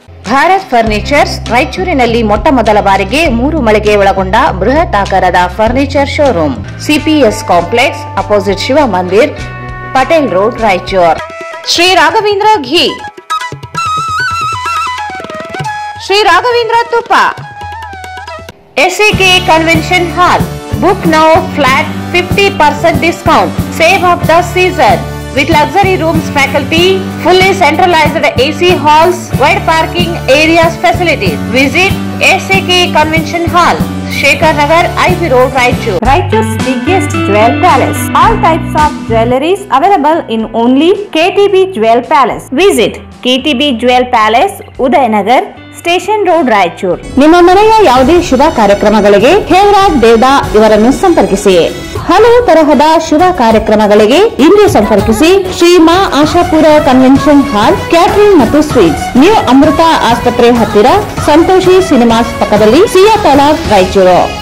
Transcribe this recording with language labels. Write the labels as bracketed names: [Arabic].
[Kannada] Bharat furnitures ರಾಯಚೂರಿನಲ್ಲಿ ಮೊಟ್ಟ ಮೊದಲ ಬಾರಿಗೆ 3 ಮಳಿಗೆ ಒಳಗೊಂಡ ಬೃಹತ್ ಆಕಾರದ furniture showroom CPS complex opposite Shiva ಮಂದಿರ್ ಪಟೇಲ್ ರೋಡ್ ರಾಯಚೂರ್. ಶ್ರೀ ರಾಘವೇಂದ್ರ ಘೀ, ಶ್ರೀ ರಾಘವೇಂದ್ರ ತುಪ್ಪ, SAK Convention Hall. [English] Book now flat 50% discount. Save of the season with luxury rooms, faculty, fully centralized AC halls, wide parking areas, facilities. Visit SAK Convention Hall, Shekhar Nagar, IB Road, Raichur. Raichur's biggest jewel palace. All types of jewelries available in only KTB Jewel Palace. Visit KTB Jewel Palace, Udayanagar, station road, Raichur. [Kannada] ನಿಮ್ಮ ಮನೆಯ ಯಾವುದೇ ಶುಭ ಕಾರ್ಯಕ್ರಮಗಳಿಗೆ ಹೇಮರಾಜ್ ದೇವದಾ ಇವರನ್ನು ಸಂಪರ್ಕಿಸಿ. ಹಲವು ತರಹದ ಶುಭ ಕಾರ್ಯಕ್ರಮಗಳಿಗೆ ಇಂದು ಸಂಪರ್ಕಿಸಿ. ಶ್ರೀ ಮಾ ಆಶಾಪುರ ಕನ್ವೆನ್ಷನ್ ಹಾಲ್, ಕ್ಯಾಟರಿಂಗ್ ಮತ್ತು ಸ್ವೀಟ್ಸ್, ನ್ಯೂ ಅಮೃತ ಆಸ್ಪತ್ರೆ ಹತ್ತಿರ, ಸಂತೋಷಿ ಸಿನಿಮಾಸ್ ಪಕ್ಕದಲ್ಲಿ, ಸಿಯಾ ತಾಲಾಬ್, ರಾಯಚೂರು.